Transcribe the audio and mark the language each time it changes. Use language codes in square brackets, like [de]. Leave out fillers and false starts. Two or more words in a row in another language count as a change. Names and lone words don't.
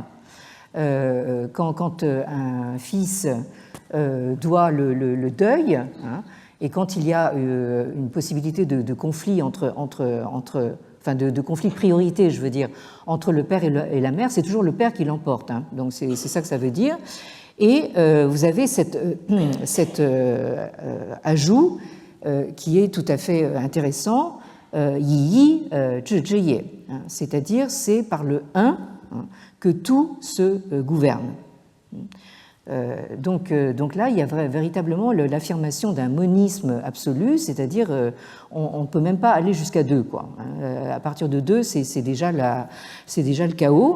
[fr] Quand un fils doit le deuil, hein, et quand il y a une possibilité de conflit de conflit de priorité, je veux dire, entre le père et la mère, c'est toujours le père qui l'emporte. Hein. Donc c'est ça que ça veut dire. Et vous avez cet ajout qui est tout à fait intéressant, [zh] 一以治之也, [fr] c'est-à-dire c'est par le un que tout se gouverne. Donc là, il y a véritablement l'affirmation d'un monisme absolu, c'est-à-dire on ne peut même pas aller jusqu'à deux, quoi. À partir de deux, c'est déjà le chaos.